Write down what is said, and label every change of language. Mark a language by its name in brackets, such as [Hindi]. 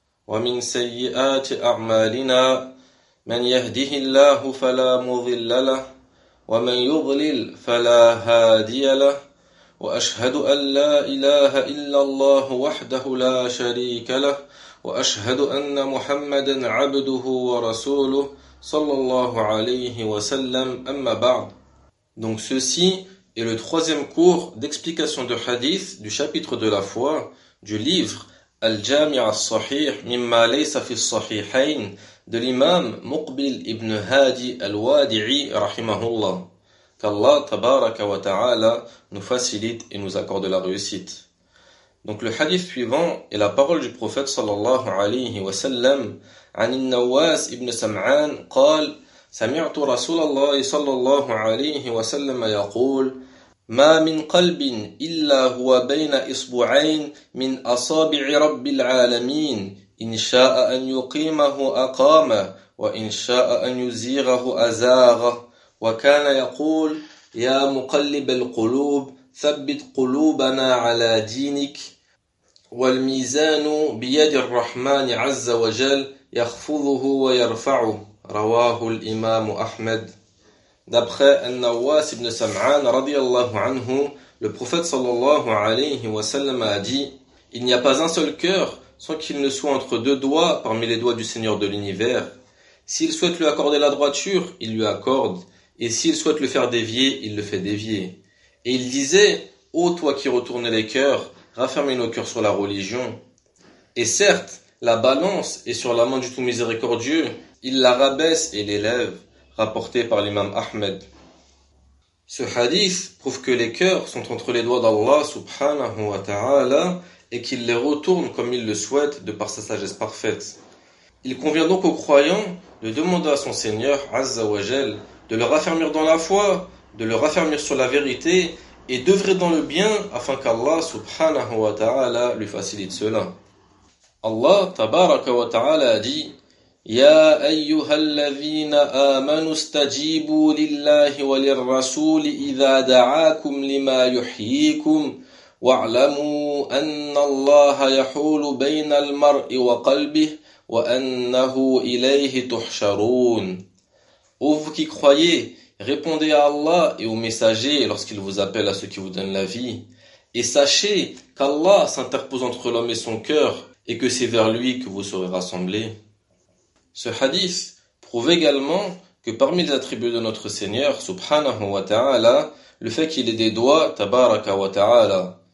[Arabic] ومن سيئات أعمالنا، من يهده الله فلا مضل له ومن يضلل فلا هادي له، وأشهد أن لا إله إلا الله وحده لا شريك له، وأشهد أن محمدا عبده ورسوله صلى الله عليه وسلم، أما بعد. [French] Donc ceci est le troisième cours d'explication de hadith du chapitre de la foi du livre Al-Jami' al-Sahih Mimma Laysa fi al-Sahihayn de l'imam Muqbil ibn Hadi al-Wadi'i rahimahullah. Qu'Allah tabaraka wa ta'ala nous facilite et nous accorde la réussite. Donc le hadith suivant est la parole du prophète [Arabic] sallallahu alayhi wa sallam an al-Nawas ibn Sam'an qal سمعت رسول الله صلى الله عليه وسلم يقول ما من قلب إلا هو بين إصبعين من أصابع رب العالمين إن شاء أن يقيمه أقامه وإن شاء أن يزيغه أزاغه وكان يقول يا مقلب القلوب ثبت قلوبنا على دينك والميزان بيد الرحمن عز وجل يخفضه ويرفعه رواه الإمام أحمد. [French] D'après An-Nawas ibn Sam'an radiyallahu anhu, le prophète sallallahu alayhi wa sallam a dit: il n'y a pas un seul cœur sans qu'il ne soit entre deux doigts parmi les doigts du Seigneur de l'univers. S'il souhaite lui accorder la droiture, il lui accorde, et s'il souhaite le faire dévier, il le fait dévier. Et il disait: ô toi qui retournes les cœurs, raffermez nos cœurs sur la religion. Et certes, la balance est sur la main du Tout Miséricordieux. Il la rabaisse et l'élève, rapporté par l'imam Ahmed. Ce hadith prouve que les cœurs sont entre les doigts d'Allah subhanahu wa ta'ala et qu'il les retourne comme il le souhaite de par sa sagesse parfaite. Il convient donc aux croyants de demander à son Seigneur Azza wa Jal de le raffermir dans la foi, de le raffermir sur la vérité et d'œuvrer dans le bien afin qu'Allah subhanahu wa ta'ala lui facilite cela. [Arabic] Allah tabaraka wa ta'ala [French] a dit: [Arabic] يا أيها الذين آمنوا استجيبوا لله وللرسول إذا دعاكم لما يحييكم واعلموا أن الله يحول بين المرء وقلبه وأنه إليه تحشرون. [French] Ô vous qui croyez, répondez à Allah et aux messagers lorsqu'il vous appelle à ceux qui vous donnent la vie. Et sachez qu'Allah s'interpose entre l'homme et son cœur et que c'est vers lui que vous serez rassemblés. Ce hadith prouve également que parmi les attributs de notre Seigneur, subhanahu wa ta'ala, le fait qu'il ait des doigts, tabaraka wa ta'ala.